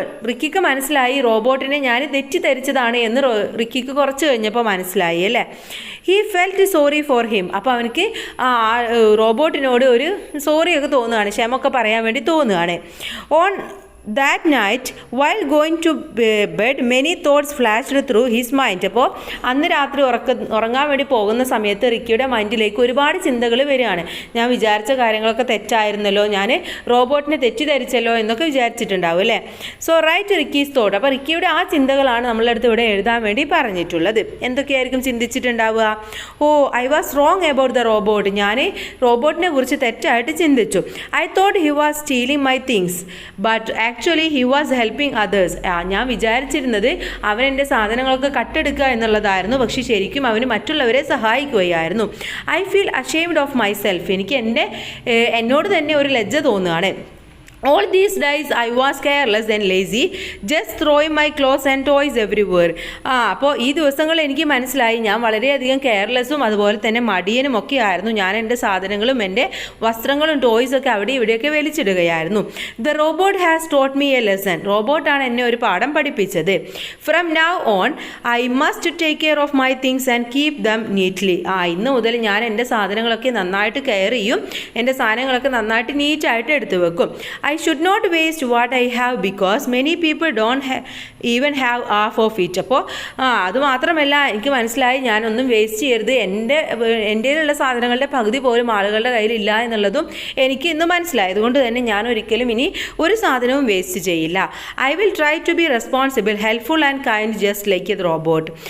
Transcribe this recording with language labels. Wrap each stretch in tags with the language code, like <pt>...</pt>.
<ml>റിക്കിക്ക് മനസ്സിലായി റോബോട്ടിനെ ഞാൻ തെറ്റിദ്ധരിച്ചതാണ് എന്ന് റിക്കിക്ക് കുറച്ച് കഴിഞ്ഞപ്പോൾ മനസ്സിലായി അല്ലേ.</ml> <en>He felt sorry for him.</en> <ml>അപ്പോൾ അവനക്ക് റോബോട്ടിനോട് ഒരു സോറിയൊക്കെ തോന്നുകയാണ്, ക്ഷമയൊക്കെ പറയാൻ വേണ്ടി തോന്നുകയാണ്.</ml> <en>On that night while going to bed many thoughts flashed through his mind.</en> <ml>അപ്പോൾ അന്ന് രാത്രി ഉറങ്ങാൻ വേണ്ടി പോകുന്ന സമയത്ത് റിക്കിയുടെ മൈൻഡിലേക്ക് ഒരുപാട് ചിന്തകൾ വരികയാണ്. ഞാൻ വിചാരിച്ച കാര്യങ്ങളൊക്കെ തെറ്റായിരുന്നല്ലോ, ഞാൻ റോബോട്ടിനെ തെറ്റിദ്ധരിച്ചല്ലോ എന്നൊക്കെ വിചാരിച്ചിട്ടുണ്ടാവും അല്ലേ.</ml> <en>So right Ricky's thought.</en> <ml>അപ്പോൾ റിക്കിയുടെ ആ ചിന്തകളാണ് നമ്മളുടെ അടുത്ത് ഇവിടെ എഴുതാൻ വേണ്ടി പറഞ്ഞിട്ടുള്ളത്. എന്തൊക്കെയായിരിക്കും ചിന്തിച്ചിട്ടുണ്ടാവുക?</ml> <en>Oh, I was wrong about the robot.</en> <ml>ഞാൻ റോബോട്ടിനെ കുറിച്ച് തെറ്റായിട്ട് ചിന്തിച്ചു.</ml> <en>I thought he was stealing my things but actually he was helping others.</en> <ml>ഞാൻ വിചാരിച്ചിരുന്നത് അവൻ എൻ്റെ സാധനങ്ങളൊക്കെ കട്ടെടുക്കുക എന്നുള്ളതായിരുന്നു, പക്ഷേ ശരിക്കും അവന് മറ്റുള്ളവരെ സഹായിക്കുകയായിരുന്നു.</ml> <en>I feel ashamed of myself.</en> <ml>എനിക്ക് എന്നോട് തന്നെ ഒരു ലജ്ജ തോന്നുകയാണ്.</ml> <en>All these days I was careless and lazy, just throwing my clothes and toys everywhere.</en> <ml>അപ്പോൾ ഈ ദിവസങ്ങളിൽ എനിക്ക് മനസ്സിലായി ഞാൻ വളരെയധികം കെയർലെസ്സും അതുപോലെ തന്നെ മടിയനും ഒക്കെ ആയിരുന്നു. ഞാൻ എൻ്റെ സാധനങ്ങളും എൻ്റെ വസ്ത്രങ്ങളും ടോയ്സൊക്കെ അവിടെ ഇവിടെയൊക്കെ വലിച്ചിടുകയായിരുന്നു.</ml> <en>The robot has taught me a lesson.</en> <ml>റോബോട്ടാണ് എന്നെ ഒരു പാഠം പഠിപ്പിച്ചത്.</ml> <en>From now on I must take care of my things and keep them neatly.</en> <ml>ഇന്ന് മുതൽ ഞാൻ എൻ്റെ സാധനങ്ങളൊക്കെ നന്നായിട്ട് കെയർ ചെയ്യും, എൻ്റെ സാധനങ്ങളൊക്കെ നന്നായിട്ട് നീറ്റായിട്ട് എടുത്തു വെക്കും.</ml> <en>I should not waste what I have because many people don't even have half of it.</en> <ml>അപ്പോൾ അതുമാത്രമല്ല എനിക്ക് മനസ്സിലായി ഞാനൊന്നും വേസ്റ്റ് ചെയ്യരുത്, എൻ്റെയിലുള്ള സാധനങ്ങളുടെ പകുതി പോലും ആളുകളുടെ കയ്യിലില്ല എന്നുള്ളതും എനിക്ക് ഇന്ന് മനസ്സിലായി. അതുകൊണ്ട് തന്നെ ഞാൻ ഒരിക്കലും ഇനി ഒരു സാധനവും വേസ്റ്റ് ചെയ്യില്ല.</ml> <en>I will try to be responsible, helpful and kind just like a robot.</en>